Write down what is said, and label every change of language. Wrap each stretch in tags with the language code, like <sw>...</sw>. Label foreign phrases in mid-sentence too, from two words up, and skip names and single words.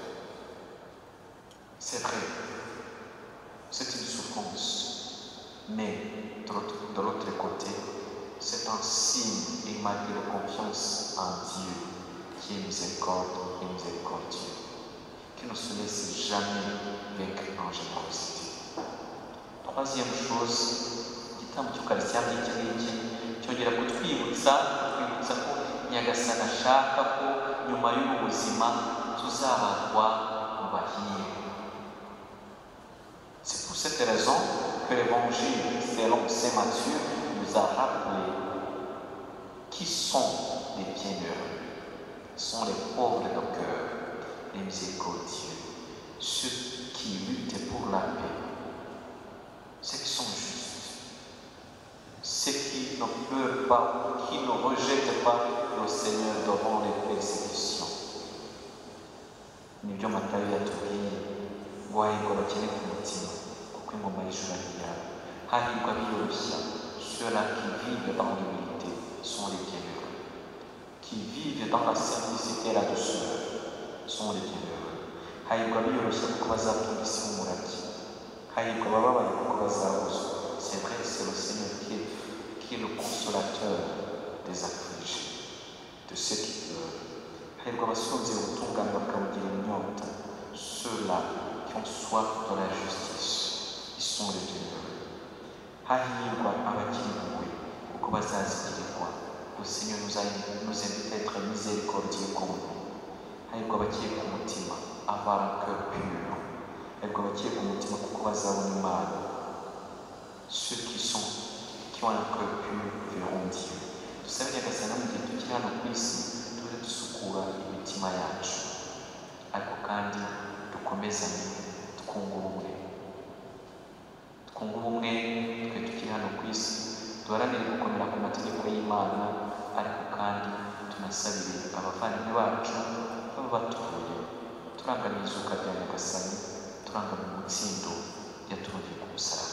<fr>C'est vrai, c'est une souffrance, mais de l'autre côté, c'est un signe et marque de confiance en Dieu qui est miséricorde et miséricordieux, qui ne se laisse jamais vaincre en générosité. Troisième chose,</fr> <rw>igitambo cy'ukarisitiya nk'iki ngiki cyongera kutwibutsa ko Nyagasani ashaka ko nyuma y'ubu buzima tuzabarwa mu bahire.</rw> <fr>C'est pour cette raison que l'évangile selon saint Matthieu nous a rappelé qui sont les bienheureux. Ce sont les pauvres de cœur, les miséricordieux, ceux qui luttent pour la paix, ceux qui sont justes, ceux qui ne pleurent pas, qui ne rejettent pas le Seigneur devant les persécutions.</fr> <rw>Nibyo Matayo yatubwiye ngo hahirwa abakene ku mutima kuko ingoma y'ijuru ari iyabo. Hahirwa abiyoroshya,</rw> <fr>ceux-là qui vivent dans l'humilité sont les bienheureux. Qui vivent dans la simplicité et la douceur sont les bienheureux.</fr> <rw>Hahirwa abiyoroshya kuko bazatunga isi nk'umurage. Hahirwa abababaye kuko bazabuzwa.</rw> <fr>C'est vrai, c'est le Seigneur qui est le consolateur des affligés, de ceux qui pleurent.</fr> <rw>Hahirwa abasonzeye ubutungane bakabugira inyota.</rw> <fr>Ceux-là qui ont soif de la justice, ils sont les bienheureux.</fr> <rw>Hahirwa abagira impuhwe kuko bazazigirirwa.</rw> <fr>Le Seigneur nous invite à être miséricordieux comme nous.</fr> <rw>Hahirwa abagiye ku mutima,</rw> <fr>avoir un cœur pur.</fr> <rw>Hahirwa abagiye ku mutima kuko bazabona Imana.</rw> <fr>Ceux qui ont un cœur pur verront Dieu.</fr> <rw>Dusabe Nyagasani mu gihe tukiri hano ku isi tujye dusukura imitima yacu, ariko kandi dukomezanye twunga ubumwe. Twunga ubumwe twe tukiri hano ku isi, duharanire gukomera ku mategeko y'Imana, ariko kandi tunasabire abavandimwe bacu baba batuvuye, turangamira izuka rya Nyagasani, turangamira umutsindo yaturungiye ku musaraba.</rw>